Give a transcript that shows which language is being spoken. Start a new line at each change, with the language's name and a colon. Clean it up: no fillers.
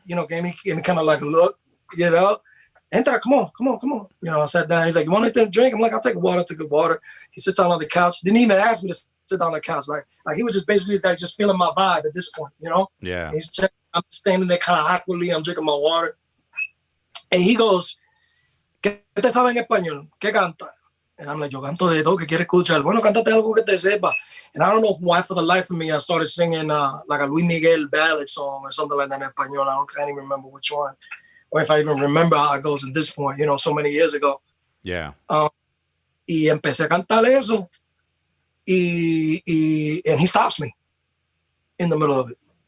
English: You know, gave me kind of like a look, you know. Entra, come on. You know, I sat down. He's like, you want anything to drink? I'm like, I'll take a water. He sits down on the couch. Didn't even ask me to sit down on the couch. Like he was just basically like just feeling my vibe at this point, you know? Yeah. I'm standing there kind of awkwardly. I'm drinking my water. And he goes,
Spanish: ¿Qué te sabe en español? ¿Qué canta?
English: And I'm like,
Spanish: yo canto de todo, ¿qué quiere escuchar? Bueno, cántate algo que te sepa.
English: And I don't know why, for the life of me, I started singing like a Luis Miguel ballad song or something like that in español. I can't even remember which one. Or if I even remember how it goes at this point, you know, so many years ago. Yeah.
Spanish: Y empecé a cantar eso.
English: And he stops me in the middle of it.